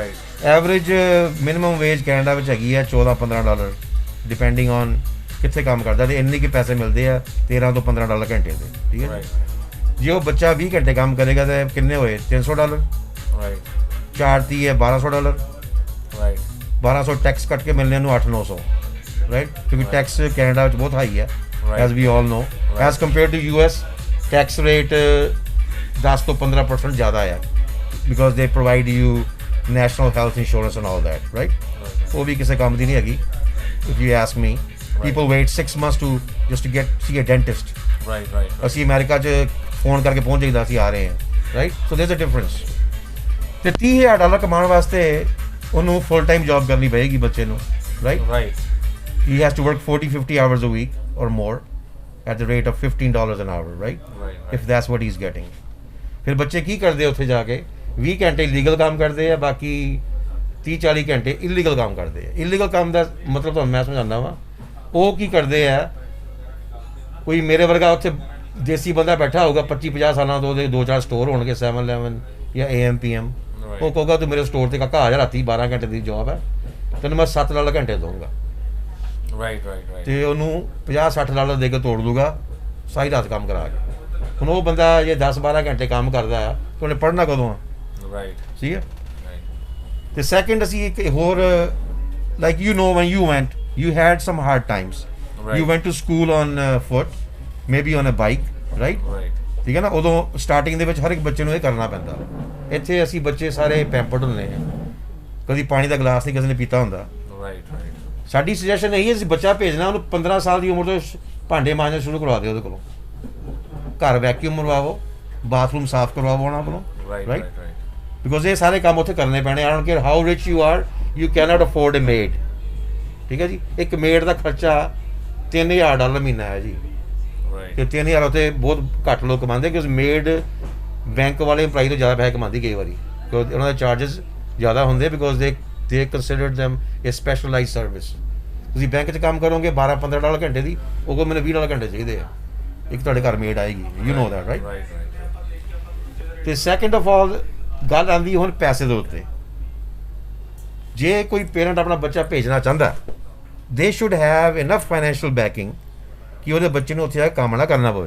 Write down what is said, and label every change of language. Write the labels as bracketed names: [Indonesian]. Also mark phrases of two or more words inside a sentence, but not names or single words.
[English] average minimum wage [Punjabi] ਕੈਨੇਡਾ ਵਿੱਚ ਹੈਗੀ ਹੈ $14-15, [English] depending on [Punjabi] ਕਿੱਥੇ ਕੰਮ ਕਰਦਾ, ਤੇ ਇੰਨੇ ਕੁ ਪੈਸੇ ਮਿਲਦੇ ਆ $13 ਤੋਂ $15 ਘੰਟੇ ਦੇ, ਠੀਕ ਹੈ। ਜੇ ਉਹ ਬੱਚਾ 20 ਘੰਟੇ ਕੰਮ ਕਰੇਗਾ ਤਾਂ ਕਿੰਨੇ ਹੋਏ? $300, 4 ਹੈ $1,200, 1,200 ਟੈਕਸ ਕੱਟ ਕੇ ਮਿਲਣੇ ਨੂੰ 800-900, ਰਾਈਟ, ਕਿਉਂਕਿ ਟੈਕਸ ਕੈਨੇਡਾ ਵਿੱਚ ਬਹੁਤ ਹਾਈ ਹੈ, [English] as we all know, as compared to US, tax rate 10 [Punjabi] ਤੋਂ 15% ਜ਼ਿਆਦਾ ਹੈ, [English] because they provide you national health insurance and all that, right? [Punjabi] ਉਹ ਵੀ ਕਿਸੇ ਕੰਮ ਦੀ ਨਹੀਂ ਹੈਗੀ, [English] if you ask me. People wait 6 months to just to see a dentist. [Punjabi] ਅਸੀਂ ਅਮਰੀਕਾ 'ਚ ਫੋਨ ਕਰਕੇ ਪਹੁੰਚ ਜਾਈਦਾ, ਅਸੀਂ ਆ ਰਹੇ ਹਾਂ, ਰਾਈਟ। [English] ਸੋ there's a difference. [Punjabi] ਤੇ $30,000 ਕਮਾਉਣ ਵਾਸਤੇ ਉਹਨੂੰ [English] full time job [Punjabi] ਕਰਨੀ ਪਏਗੀ ਬੱਚੇ ਨੂੰ, ਰਾਈਟ। [English] He has to work 40-50 hours a week or more at the rate of $15 an hour, right? If that's what he's getting. [Punjabi] ਫਿਰ ਬੱਚੇ ਕੀ ਕਰਦੇ ਉੱਥੇ ਜਾ ਕੇ? 20 ਘੰਟੇ ਲੀਗਲ ਕੰਮ ਕਰਦੇ ਆ, ਬਾਕੀ 30-40 ਘੰਟੇ ਇਲੀਗਲ ਕੰਮ ਕਰਦੇ ਆ। ਇਲੀਗਲ ਕੰਮ ਦਾ ਮਤਲਬ ਤੁਹਾਨੂੰ ਮੈਂ ਸਮਝਾਉਂਦਾ ਵਾਂ। ਉਹ ਕੀ ਕਰਦੇ ਆ, ਕੋਈ ਮੇਰੇ ਵਰਗਾ ਉੱਥੇ ਦੇਸੀ ਬੰਦਾ ਬੈਠਾ ਹੋਊਗਾ 25-50 ਸਾਲਾਂ ਤੋਂ, ਉਹਦੇ 2-4 ਸਟੋਰ ਹੋਣਗੇ 7-11 ਜਾਂ AM PM, ਉਹ ਕਹੂਗਾ ਤੂੰ ਮੇਰੇ ਸਟੋਰ ਤੇ ਕਾਕਾ ਆ ਜਾ, ਰਾਤੀ 12 ਘੰਟੇ ਦੀ ਜੌਬ ਹੈ, ਤੈਨੂੰ ਮੈਂ $7 ਘੰਟੇ ਦਊਂਗਾ, ਤੇ ਉਹਨੂੰ $50-60 ਦੇ ਕੇ ਤੋੜ ਦੂਗਾ ਸਾਰੀ ਰਾਤ ਕੰਮ ਕਰਾ ਕੇ। ਹੁਣ ਉਹ ਬੰਦਾ ਜੇ 10-12 ਘੰਟੇ ਕੰਮ ਕਰਦਾ ਆ ਤਾਂ ਉਹਨੇ ਪੜ੍ਹਨਾ ਕਦੋਂ ਆ? ਠੀਕ ਹੈ। ਤੇ ਸੈਕਿੰਡ, ਅਸੀਂ ਇੱਕ ਹੋਰ, ਲਾਈਕ [English] when you went, you had some hard times. You went to school on foot, maybe on a bike, right? [Punjabi] ਠੀਕ ਹੈ ਨਾ। ਉਦੋਂ ਸਟਾਰਟਿੰਗ ਦੇ ਵਿੱਚ ਹਰ ਇੱਕ ਬੱਚੇ ਨੂੰ ਇਹ ਕਰਨਾ ਪੈਂਦਾ। ਇੱਥੇ ਅਸੀਂ ਬੱਚੇ ਸਾਰੇ ਪੈਂਪਰਡ ਹੁੰਦੇ ਆ, ਕਦੀ ਪਾਣੀ ਦਾ ਗਲਾਸ ਨਹੀਂ ਕਿਸੇ ਨੇ ਪੀਤਾ ਹੁੰਦਾ। ਸਾਡੀ ਸੁਜੈਸ਼ਨ ਇਹੀ ਹੈ, ਅਸੀਂ ਬੱਚਾ ਭੇਜਣਾ, ਉਹਨੂੰ 15 ਸਾਲ ਦੀ ਉਮਰ ਤੋਂ ਭਾਂਡੇ ਮਾਂਜਣੇ ਸ਼ੁਰੂ ਕਰਵਾ ਦਿਓ ਉਹਦੇ ਕੋਲੋਂ, ਘਰ ਵੈਕਿਊਮ ਮਰਵਾਓ, ਬਾਥਰੂਮ ਸਾਫ਼ ਕਰਵਾਓ ਉਹਨਾਂ ਕੋਲੋਂ, ਰਾਈਟ, ਬਿਕੋਜ਼ ਇਹ ਸਾਰੇ ਕੰਮ ਉੱਥੇ ਕਰਨੇ ਪੈਣੇ। [English] I don't care how rich you are, you cannot afford a maid, [Punjabi] ਠੀਕ ਹੈ ਜੀ। ਇੱਕ ਮੇਡ ਦਾ ਖਰਚਾ $3,000 ਮਹੀਨਾ ਹੈ ਜੀ, ਤੇ 3,000 ਉੱਥੇ ਬਹੁਤ ਘੱਟ ਲੋਕ ਕਮਾਉਂਦੇ, ਕਿਉਂਕਿ ਮੇਡ ਬੈਂਕ ਵਾਲੇ ਇੰਪਲਾਈ ਤੋਂ ਜ਼ਿਆਦਾ ਪੈਸੇ ਕਮਾਉਂਦੀ ਕਈ ਵਾਰੀ, ਕਿਉਂਕਿ ਉਹਨਾਂ ਦੇ ਚਾਰਜਸ ਜ਼ਿਆਦਾ ਹੁੰਦੇ, ਬਿਕੋਜ਼ [English] they considered them a specialized service. [Punjabi] ਤੁਸੀਂ ਬੈਂਕ 'ਚ ਕੰਮ ਕਰੋਗੇ $12-15 ਘੰਟੇ ਦੀ, ਉਹ ਕੋਲ ਮੈਨੂੰ $20 ਘੰਟੇ ਚਾਹੀਦੇ ਆ, ਇੱਕ ਤੁਹਾਡੇ ਘਰ ਮੇਡ ਆਏਗੀ, [English] you know that, [Punjabi] ਰਾਈਟ। ਤੇ [English] second of all [Punjabi] ਗੱਲ ਆਉਂਦੀ ਹੁਣ ਪੈਸੇ ਦੇ ਉੱਤੇ। ਜੇ ਕੋਈ ਪੇਰੈਂਟ ਆਪਣਾ ਬੱਚਾ ਭੇਜਣਾ ਚਾਹੁੰਦਾ, [English] they should have enough financial backing [Punjabi] ਕਿ ਉਹਦੇ ਬੱਚੇ ਨੂੰ ਉੱਥੇ ਆ ਕੇ ਕੰਮ ਨਾ ਕਰਨਾ ਪਵੇ।